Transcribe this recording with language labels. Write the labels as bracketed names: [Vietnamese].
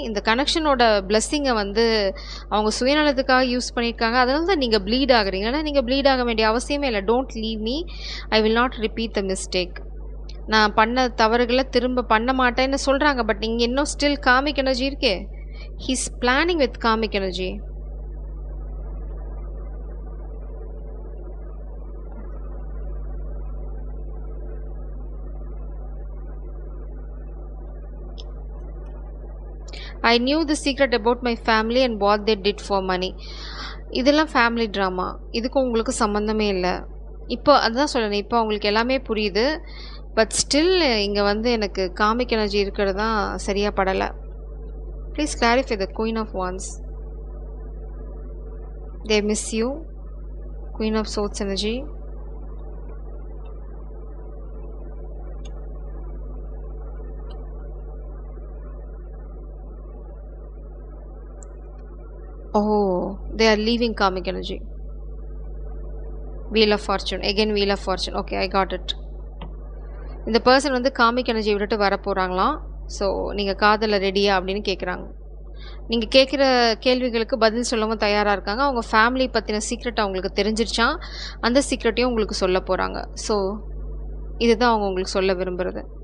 [Tamil] இந்த கனெக்ஷனோட பிளெஸ்ஸிங்கை வந்து அவங்க சுயநலத்துக்காக யூஸ் பண்ணியிருக்காங்க. அதனால தான் நீங்கள் ப்ளீட் ஆகுறீங்க. ஆனால் நீங்கள் ப்ளீட் ஆக வேண்டிய அவசியமே இல்லை. Don't leave me, I will not repeat the mistake. நான் பண்ண தவறுகளை திரும்ப பண்ண மாட்டேன்னு சொல்கிறாங்க. பட் நீங்கள் இன்னும் ஸ்டில் காமிக் எனர்ஜி இருக்கே. [English] He's planning with karmic energy. I knew the secret about my family and what they did for money. [Tamil] இதெல்லாம் ஃபேமிலி ட்ராமா. இதுக்கும் உங்களுக்கு சம்மந்தமே இல்லை. இப்போ அதுதான் சொல்லணும். இப்போ அவங்களுக்கு எல்லாமே புரியுது. பட் ஸ்டில் இங்கே வந்து எனக்கு காமிக் எனர்ஜி இருக்கிறது தான் சரியாக படலை. [English] Please clarify the Queen of Wands. They miss you. Queen of Swords energy. Oh, they are leaving karmic energy. Wheel of Fortune. Again Wheel of Fortune. Okay, I got it. [Tamil] இந்த person வந்து comic energy விட்டுட்டு வர போகிறாங்களாம். So நீங்கள் காதல ரெடியா அப்படின்னு கேட்குறாங்க. நீங்கள் கேட்குற கேள்விகளுக்கு பதில் சொல்லவும் தயாராக இருக்காங்க. அவங்க ஃபேமிலி பற்றின சீக்ரெட் அவங்களுக்கு தெரிஞ்சிருச்சான். அந்த சீக்ரெட்டையும் உங்களுக்கு சொல்ல போகிறாங்க. ஸோ இதுதான் அவங்க உங்களுக்கு சொல்ல விரும்புகிறது.